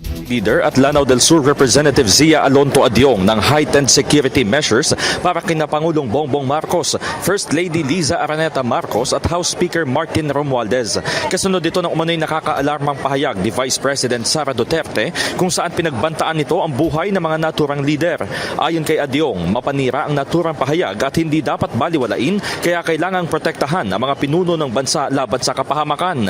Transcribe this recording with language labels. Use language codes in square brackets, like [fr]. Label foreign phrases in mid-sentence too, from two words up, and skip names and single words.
[tl] Leader at Lanao del Sur Representative Zia Alonto Adyong ng [en] heightened security measures [tl] para kina Pangulong Bongbong Marcos, First Lady Liza Araneta Marcos at House Speaker Martin Romualdez. Kasunod dito ng umano'y nakakaalarmang pahayag ni Vice President Sara Duterte kung saan pinagbantaan nito ang buhay ng mga naturang leader. Ayon kay Adyong, mapanira ang naturang pahayag at hindi dapat baliwalain kaya kailangang protektahan ang mga pinuno ng bansa laban sa kapahamakan.